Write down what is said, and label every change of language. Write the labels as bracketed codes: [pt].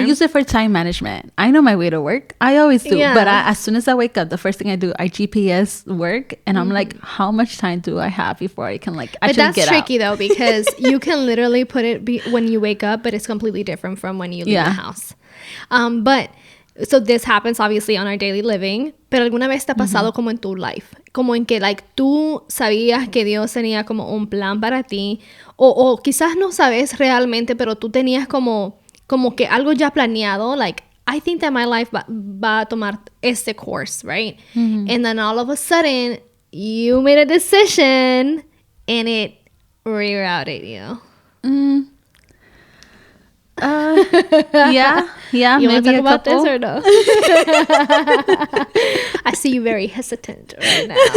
[en] I use it for time management. I know my way to work. I always do. But as soon as I wake up, the first thing I do, I GPS work, and I'm like, how much time do I have before I can, like, actually get out? But that's tricky, though, because you can literally put it when you wake up, but it's completely different from when you leave the house. But so this happens obviously on our daily living, [es] pero alguna vez te ha pasado como en tu life, como en que, like, tú sabías que Dios tenía como un plan para ti, o quizás no sabes realmente, pero tú tenías como que algo ya planeado, [en] like, I think that my life [es] va a tomar este [en] course, right? And then all of a sudden you made a decision and it rerouted you. Yeah. You want to maybe talk about this or no? I see you very hesitant right now.